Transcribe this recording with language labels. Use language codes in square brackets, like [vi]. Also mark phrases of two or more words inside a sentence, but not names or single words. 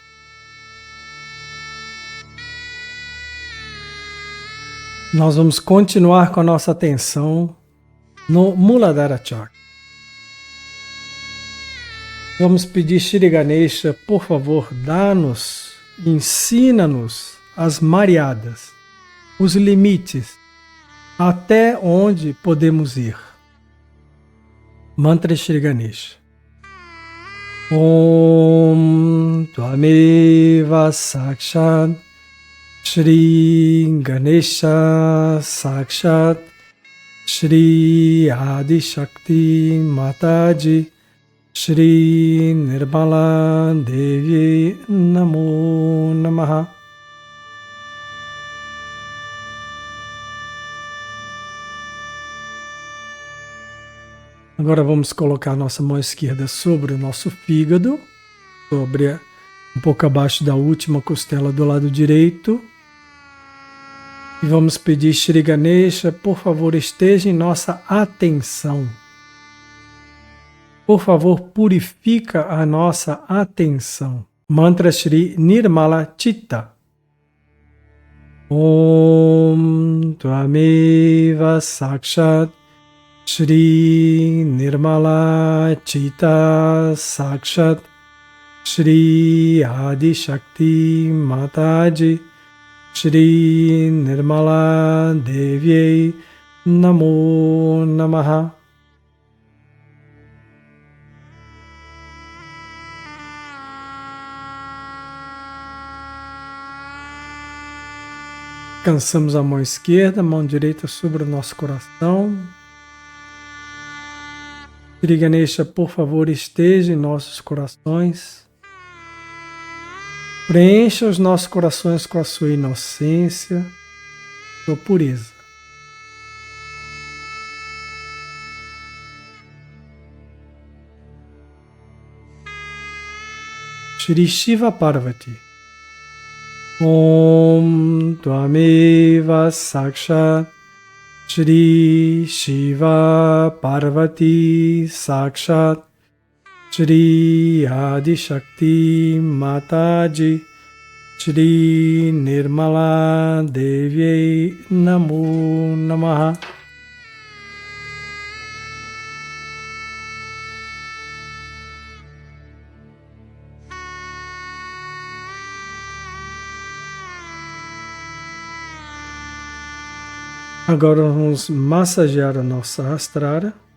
[pt] Nós vamos continuar com a nossa atenção no Muladhara Chakra. Vamos pedir Shri Ganesha, por favor, dá-nos, ensina-nos as Maryadas, os limites, até onde podemos ir. Mantra Shri Ganesha. [sa] Om Tvameva Sakshat Shri Ganesha Sakshat Shri Adi Shakti Mataji Shri Nirmala Devi Namo Namaha. [pt] Agora vamos colocar a nossa mão esquerda sobre o nosso fígado, sobre um pouco abaixo da última costela do lado direito. E vamos pedir Shri Ganesha, por favor, esteja em nossa atenção. Por favor, purifica a nossa atenção. [sa] Mantra Shri Nirmala Chitta. Om Tvameva Sakshat Shri Nirmala Chitta Sakshat Shri Adi Shakti Mataji Shri Nirmala Devi Namo Namaha. [pt] Descansamos a mão esquerda, a mão direita sobre o nosso coração. Shri Ganesha, por favor, esteja em nossos corações. Preencha os nossos corações com a sua inocência, sua pureza. [sa] Shri Shiva Parvati. Om Tvameva Sakshat Shri Shiva Parvati Sakshat Shri Adi Shakti Mataji Shri Nirmala Devi Namo Namaha. [pt] Agora vamos massagear a nossa Sahasrara.